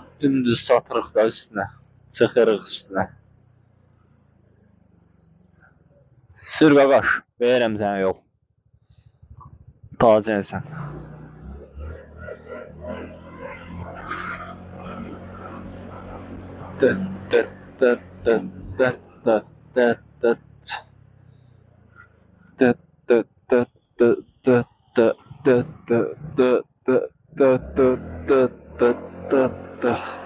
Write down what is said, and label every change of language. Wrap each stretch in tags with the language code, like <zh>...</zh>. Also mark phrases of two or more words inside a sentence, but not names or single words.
<az>Dümdüz satırıq da üstünə. Çıxırıq üstünə. Sür qaqaş, verirəm sənə yol. Tazənsən. Dıt dıt dıt dıt dıt dıt dıt dıt. Dıt dıt dıt dıt dıt dıt dıt dıt dıt dıt dıt dıt dıt dıt dıt.</az>